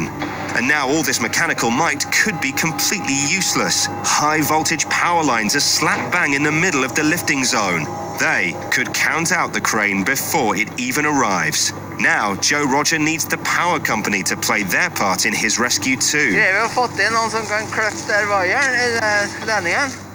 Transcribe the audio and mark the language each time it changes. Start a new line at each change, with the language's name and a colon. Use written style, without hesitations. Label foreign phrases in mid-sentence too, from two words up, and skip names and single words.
English: And now all this mechanical might could be completely useless. High voltage power lines are slap bang in the middle of the lifting zone. They could count out the crane before it even arrives. Now, Joe Roger needs the power company to play their part in his rescue too.
Norwegian: Vi har fått inn noen som kan klippe der vajeren i ledningen.